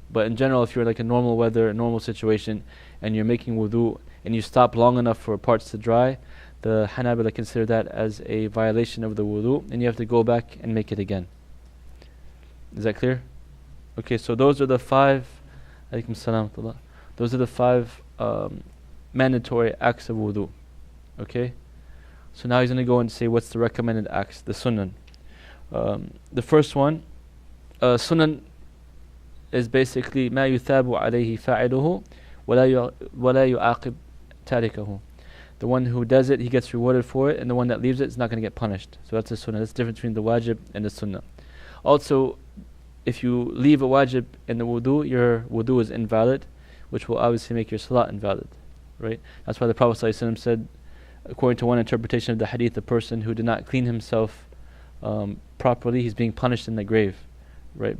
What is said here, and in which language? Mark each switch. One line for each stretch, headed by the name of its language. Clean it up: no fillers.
English: But in general, if you're like a normal weather, a normal situation, and you're making wudu and you stop long enough for parts to dry, the Hanabila consider that as a violation of the wudu, and you have to go back and make it again. Is that clear? Okay, so those are the 5. Alaykum salam. Those are the 5 mandatory acts of wudu. Okay? So now he's going to go and say what's the recommended acts, the sunan. The first one, sunan is basically
Arabic: ما يثاب عليه فاعله ولا يعاقب تاركه.
English: The one who does it, he gets rewarded for it, and the one that leaves it is not going to get punished. So that's the sunnah. That's the difference between the wajib and the sunnah. Also, if you leave a wajib in the wudu, your wudu is invalid, which will obviously make your salat invalid, right? That's why the Prophet ﷺ said, according to one interpretation of the hadith, the person who did not clean himself properly, he's being punished in the grave, right?